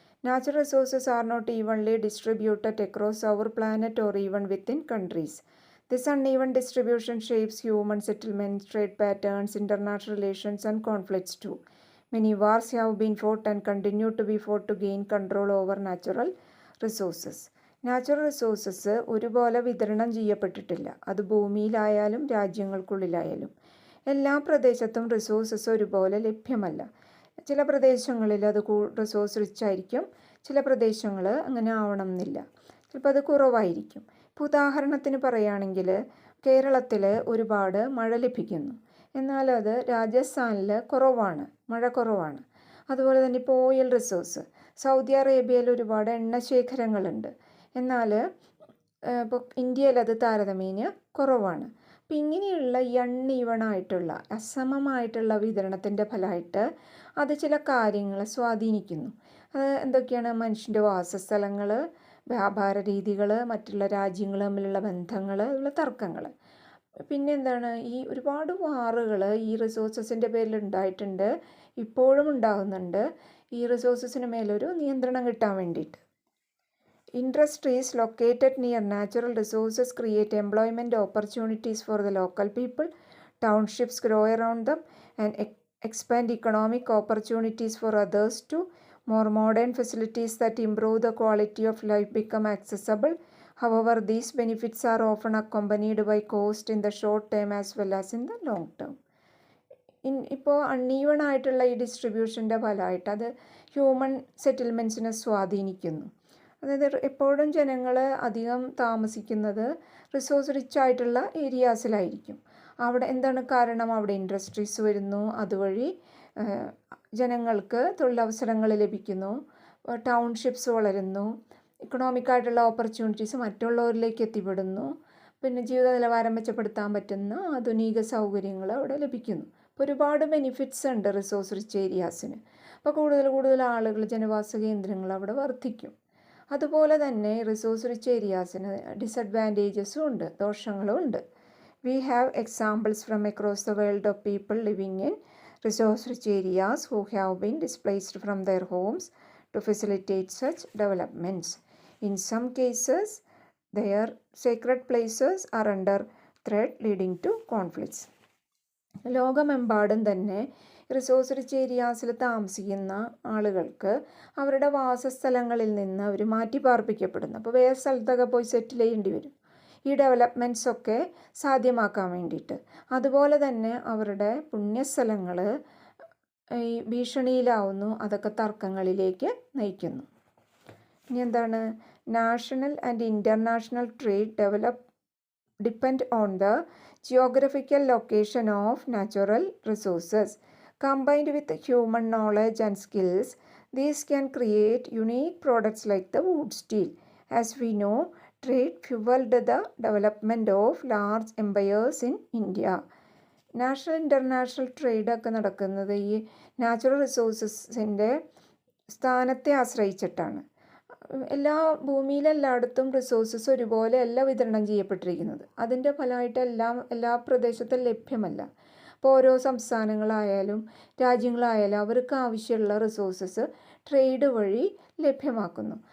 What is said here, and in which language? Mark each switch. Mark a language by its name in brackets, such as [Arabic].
[English] Natural resources are not evenly distributed across our planet or even within countries. This uneven distribution shapes human settlements, trade patterns, international relations, and conflicts too. Many wars have been fought and continue to be fought to gain control over natural resources. [Malayalam] Natural resources ഒരുപോലെ വിതരണം ചെയ്യപ്പെട്ടിട്ടില്ല. അത് ഭൂമിയിലായാലും രാജ്യങ്ങൾക്കുള്ളിലായാലും. എല്ലാ പ്രദേശത്തും resources ഒരുപോലെ ലഭ്യമല്ല. ചില പ്രദേശങ്ങളിൽ അത് റിസോഴ്സ് റിച്ച് ആയിരിക്കും, ചില പ്രദേശങ്ങൾ അങ്ങനെ ആവണം എന്നില്ല, ചിലപ്പോൾ അത് കുറവായിരിക്കും. ഇപ്പോൾ ഉദാഹരണത്തിന് പറയുകയാണെങ്കിൽ കേരളത്തിൽ ഒരുപാട് മഴ ലഭിക്കുന്നു, എന്നാൽ അത് രാജസ്ഥാനിൽ കുറവാണ്, മഴ കുറവാണ്. അതുപോലെ തന്നെ ഇപ്പോൾ ഓയിൽ റിസോഴ്സ്, സൗദി അറേബ്യയിൽ ഒരുപാട് എണ്ണശേഖരങ്ങളുണ്ട്, എന്നാൽ ഇപ്പോൾ ഇന്ത്യയിൽ അത് താരതമ്യേന കുറവാണ്. അപ്പം ഇങ്ങനെയുള്ള ഈ അൺഈവണായിട്ടുള്ള അസമമായിട്ടുള്ള വിതരണത്തിൻ്റെ ഫലമായിട്ട് അത് ചില കാര്യങ്ങളെ സ്വാധീനിക്കുന്നു. അത് എന്തൊക്കെയാണ്? മനുഷ്യൻ്റെ വാസസ്ഥലങ്ങൾ, വ്യാപാര രീതികൾ, മറ്റുള്ള രാജ്യങ്ങൾ തമ്മിലുള്ള ബന്ധങ്ങൾ, അതുപോലെ തർക്കങ്ങൾ. പിന്നെ എന്താണ്? ഈ ഒരുപാട് വാറുകൾ ഈ റിസോഴ്സസിൻ്റെ പേരിൽ ഉണ്ടായിട്ടുണ്ട്, ഇപ്പോഴും ഉണ്ടാകുന്നുണ്ട്, ഈ റിസോഴ്സസിന് മേലൊരു നിയന്ത്രണം കിട്ടാൻ വേണ്ടിയിട്ട്. [English] Industries located near natural resources create employment opportunities for the local people. Townships grow around them and expand economic opportunities for others too. More modern facilities that improve the quality of life become accessible. However, these benefits are often accompanied by cost in the short term as well as in the long term. [Malayalam] ഇപ്പോൾ uneven ആയിട്ടുള്ള ഈ ഡിസ്ട്രിബ്യൂഷൻ്റെ ഫലമായിട്ട് അത് human സെറ്റിൽമെൻറ്റ്സിനെ സ്വാധീനിക്കുന്നു. അതായത് എപ്പോഴും ജനങ്ങൾ അധികം താമസിക്കുന്നത് റിസോഴ്സ് റിച്ച് ആയിട്ടുള്ള ഏരിയാസിലായിരിക്കും. അവിടെ എന്താണ് കാരണം? അവിടെ ഇൻഡസ്ട്രീസ് വരുന്നു, അതുവഴി ജനങ്ങൾക്ക് തൊഴിലവസരങ്ങൾ ലഭിക്കുന്നു, ടൗൺഷിപ്സ് വളരുന്നു, ഇക്കണോമിക്കായിട്ടുള്ള ഓപ്പർച്യൂണിറ്റീസ് മറ്റുള്ളവരിലേക്ക് എത്തിപ്പെടുന്നു, പിന്നെ ജീവിത നിലവാരം മെച്ചപ്പെടുത്താൻ പറ്റുന്ന ആധുനിക സൗകര്യങ്ങൾ അവിടെ ലഭിക്കുന്നു. അപ്പോൾ ഒരുപാട് ബെനിഫിറ്റ്സ് ഉണ്ട് റിസോഴ്സ് റിച്ച് ഏരിയാസിന്. അപ്പോൾ കൂടുതൽ ആളുകൾ, ജനവാസ കേന്ദ്രങ്ങൾ അവിടെ വർദ്ധിക്കും. അതുപോലെ തന്നെ റിസോഴ്സ് റിച്ച് ഏരിയാസിന് ഡിസഡ്വാൻറ്റേജസും ഉണ്ട്, ദോഷങ്ങളും ഉണ്ട്. [English] We have examples from across the world of people living in resource rich areas who have been displaced from their homes to facilitate such developments. In some cases their sacred places are under threat leading to conflicts. [Malayalam] ലോകമെമ്പാടും തന്നെ resource rich ഏരിയാസിൽ താമസിക്കുന്ന ആളുകൾക്ക് അവരുടെ വാസസ്ഥലങ്ങളിൽ നിന്ന് അവർ മാറ്റി പാർപ്പിക്കപ്പെടുന്നു. അപ്പോൾ വേറെ സ്ഥലത്തൊക്കെ പോയി സെറ്റിൽ ചെയ്യേണ്ടി വരും ഈ ഡെവലപ്മെൻറ്റ്സൊക്കെ സാധ്യമാക്കാൻ വേണ്ടിയിട്ട്. അതുപോലെ തന്നെ അവരുടെ പുണ്യസ്ഥലങ്ങൾ ഈ ഭീഷണിയിലാവുന്നു, അതൊക്കെ തർക്കങ്ങളിലേക്ക് നയിക്കുന്നു. ഇനി എന്താണ്? [English] National and international trade depend on the geographical location of natural resources. Combined with human knowledge and skills, these can create unique products like the wood steel. As we know, trade fueled the development of large empires in India. [Malayalam] National international ട്രേഡൊക്കെ നടക്കുന്നത് ഈ natural റിസോഴ്സസിൻ്റെ സ്ഥാനത്തെ ആശ്രയിച്ചിട്ടാണ്. ഭൂമിയിലെല്ലായിടത്തും resources ഒരുപോലെ അല്ല വിതരണം ചെയ്യപ്പെട്ടിരിക്കുന്നത്. അതിൻ്റെ ഫലമായിട്ട് എല്ലാ പ്രദേശത്തും ലഭ്യമല്ല. അപ്പോൾ ഓരോ സംസ്ഥാനങ്ങളായാലും രാജ്യങ്ങളായാലും അവർക്ക് ആവശ്യമുള്ള റിസോഴ്സസ് ട്രേഡ് വഴി ലഭ്യമാക്കുന്നു.